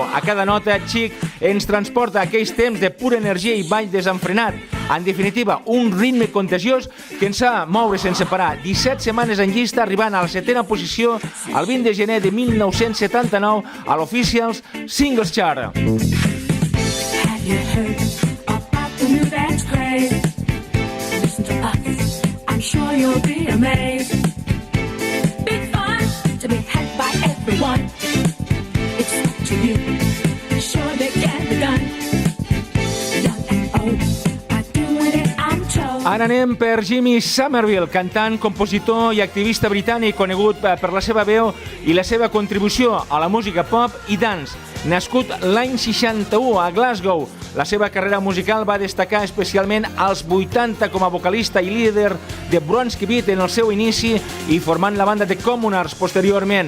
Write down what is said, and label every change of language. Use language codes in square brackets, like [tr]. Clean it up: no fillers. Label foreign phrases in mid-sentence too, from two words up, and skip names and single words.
[ca] A cada nota, Chic ens transporta a aquells temps de pura energia i ball desenfrenat. En definitiva, un ritme contagiós que ens fa moure sense parar. 17 setmanes en llista, arribant a la 7a posició el 20 de gener de 1979 a l'Officials Singles Chart. [en] Have you heard about the new dance craze? Listen to us, I'm sure you'll be amazed. Big fun to be had by everyone. It's up to you, sure they can be done. Young and old are doing it, I'm told. [ca] Ara anem per Jimmy Somerville, cantant, compositor i activista britànic conegut per la seva veu i la seva contribució a la música pop i dance. Nascut l'any 61 a Glasgow, la seva carrera musical va destacar especialment als 80 com a vocalista i líder de Bronski Beat en el seu inici i formant la banda de Commoners posteriorment.